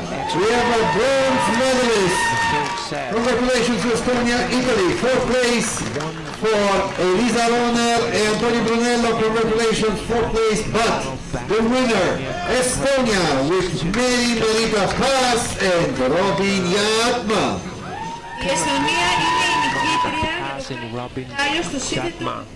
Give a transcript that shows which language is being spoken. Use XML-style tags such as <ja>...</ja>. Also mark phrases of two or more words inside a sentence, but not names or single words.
<en>We have a bronze medalist. Congratulations to Estonia, Italy. 4th place for Elisa Roner and Antonio Brunello. Congratulations, 4th place. But the winner, Estonia, with Marita Paz and Robin Yatma.</en> <el>Η Εστονία είναι η νικήτρια Robin στο σύνθετο</el>